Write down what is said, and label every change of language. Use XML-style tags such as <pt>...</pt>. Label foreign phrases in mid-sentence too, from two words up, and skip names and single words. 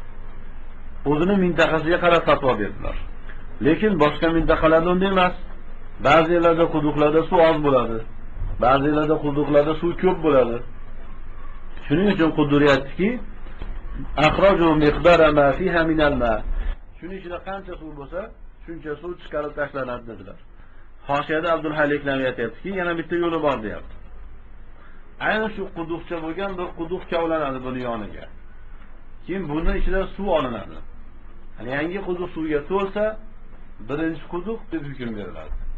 <uz>O'zini mintaqasiga qarab fatvo berdilar. Lekin boshqa mintaqalarda unday emas. Ba'zi yerlarda quduqlarda suv oz bo'ladi. Ba'zi yerlarda quduqlarda suv ko'p bo'ladi. Shuning uchun Quduriy aytdiki,</uz> <ar>أخرجوا مقدار ما فيها من الماء.</ar> <uz>Shuning ichida qancha suv bo'lsa, shuncha suv chiqarib tashlanadi dedilar. Hoshiyada Abdul Haliklarga aytayaptiki, yana bitta yo'li bor deyapti. Aynan shu quduqcha bo'lgan bir quduq kavlanadi buni yoniga. Keyin bundan ichida suv olinadi. Hani yangi quduq suvga to'lsa, birinchi quduq deb hukm beriladi.</uz>